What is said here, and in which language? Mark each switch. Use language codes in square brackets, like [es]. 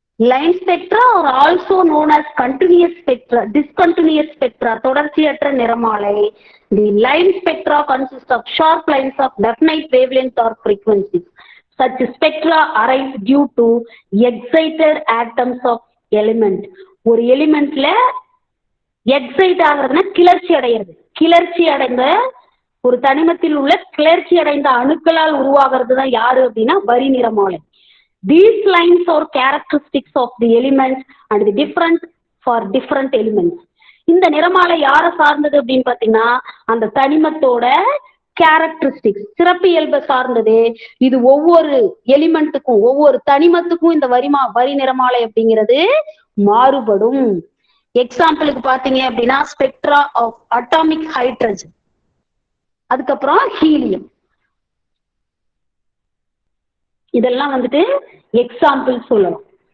[en] line spectra are also known as continuous spectra, discontinuous spectra, [ta] தொடர்ச்சியற்ற நிறமாலை. [en] The line spectra consists of sharp lines of definite wavelength or frequencies. Such spectra arise due to excited atoms of element. [ta] ஒரு எலிமெண்ட்ல excite ஆகுறதுன்னா கிளர்ச்சி அடைகிறது, கிளர்ச்சி அடைந்த ஒரு தனிமத்தில் உள்ள கிளர்ச்சி அடைந்த அணுக்களால் உருவாகிறது தான் யாரு அப்படின்னா வரி நிறமாலை. [en] These lines are characteristics of the elements and the different for different elements. [ta] இந்த நிறமாலை யாரை சார்ந்தது அப்படின்னு பாத்தீங்கன்னா அந்த தனிமத்தோட கேரக்டரிஸ்டிக்ஸ், சிறப்பியல்பை சார்ந்தது. இது ஒவ்வொரு எலிமெண்ட்டுக்கும் ஒவ்வொரு தனிமத்துக்கும் இந்த வரி நிறமாலை அப்படிங்கிறது மாறுபடும். எக்ஸாம்பிளுக்கு பாத்தீங்க அப்படின்னா ஸ்பெக்ட்ரா ஆஃப் அட்டாமிக் ஹைட்ரஜன், அதுக்கப்புறம் ஹீலியம், இதெல்லாம் வந்துட்டு எக்ஸாம்பிள் சொல்லலாம்.